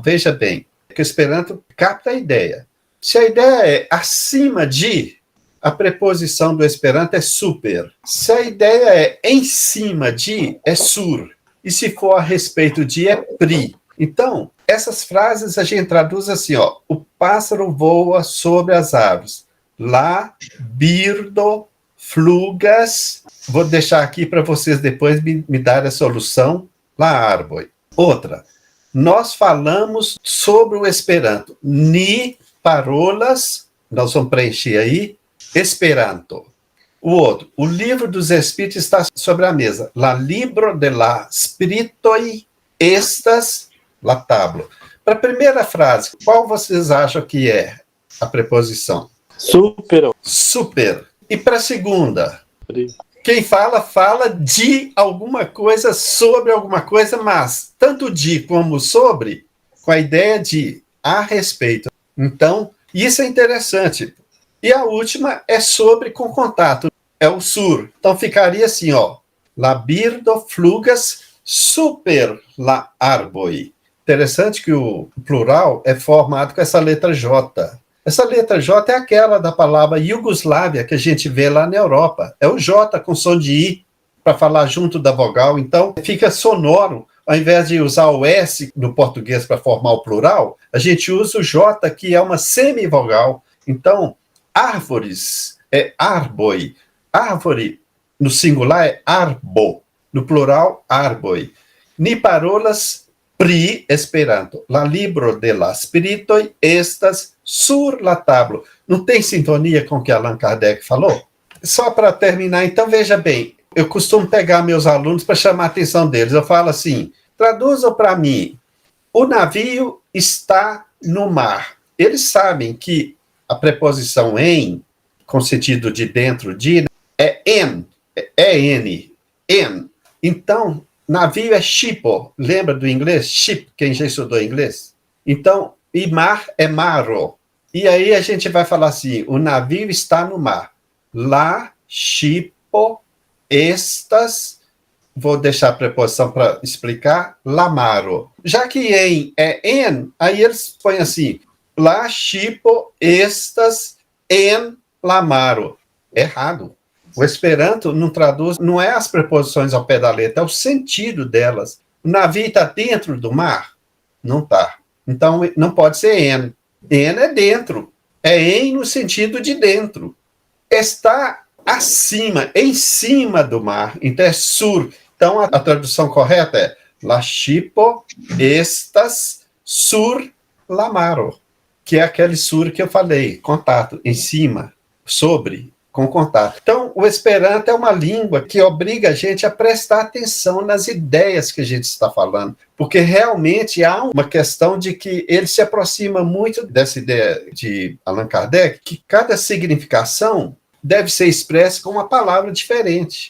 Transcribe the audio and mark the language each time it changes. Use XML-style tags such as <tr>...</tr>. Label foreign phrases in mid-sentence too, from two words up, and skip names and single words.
<pt>Veja bem, que o Esperanto capta a ideia. Se a ideia é acima de, a preposição do Esperanto é super. Se a ideia é em cima de, é sur. E se for a respeito de, é pri. Então, essas frases a gente traduz assim, ó. O pássaro voa sobre as árvores. Lá,</pt> <eo>birdo, flugas.</eo> <pt>Vou deixar aqui para vocês depois me darem a solução. Lá, árvore. Outra. Nós falamos sobre o Esperanto.</pt> <eo>Ni parolas,</eo> <pt>nós vamos preencher aí, Esperanto. O outro, o Livro dos Espíritos está sobre a mesa.</pt> <eo>La libro de la spiritoi estas la tablo.</eo> <pt>Para a primeira frase, qual vocês acham que é a preposição? Super. Super. E para a segunda? Pri. Quem fala de alguma coisa, sobre alguma coisa, mas tanto de como sobre, com a ideia de a respeito. Então, isso é interessante. E a última é sobre com contato, é o sur. Então ficaria assim, ó.</pt> <eo>La birdo flugas super la arboi.</eo> <pt>Interessante que o plural é formado com essa letra J. Essa letra J é aquela da palavra Iugoslávia que a gente vê lá na Europa. É o J com som de I para falar junto da vogal. Então, fica sonoro. Ao invés de usar o S no português para formar o plural, a gente usa o J, que é uma semivogal. Então, árvores é arboi. Árvore, no singular, é arbo. No plural, arboi.</pt> <eo>Ni parolas pri Esperanto. La libro de la spiritoi estas sur la tablo.</eo> <pt>Não tem sintonia com o que Allan Kardec falou? Só para terminar, então, veja bem, eu costumo pegar meus alunos para chamar a atenção deles. Eu falo assim, traduzam para mim, o navio está no mar. Eles sabem que a preposição em, com sentido de dentro de, é en, é n, en. Então, navio é shipo, lembra do inglês? Ship, quem já estudou inglês? Então, e mar é maro. E aí a gente vai falar assim, o navio está no mar. Lá,</pt> <eo>shipo, estas,</eo> <pt>vou deixar a preposição para explicar, lamaro. Já que em é en, aí eles põem assim, lá,</pt> <eo>shipo, estas, en, lamaro.</eo> <pt>Errado. O Esperanto não traduz, não é as preposições ao pé da letra, é o sentido delas. O navio está dentro do mar? Não está. Então, não pode ser en. En é dentro. É em no sentido de dentro. Está acima, em cima do mar. Então, é sur. Então, a tradução correta é</pt> <eo>la shipo estas sur la maro,</eo> <pt>que é aquele sur que eu falei, contato, em cima, sobre, com contato. Então, o Esperanto é uma língua que obriga a gente a prestar atenção nas ideias que a gente está falando, porque realmente há uma questão de que ele se aproxima muito dessa ideia de Allan Kardec, que cada significação deve ser expressa com uma palavra diferente.</pt>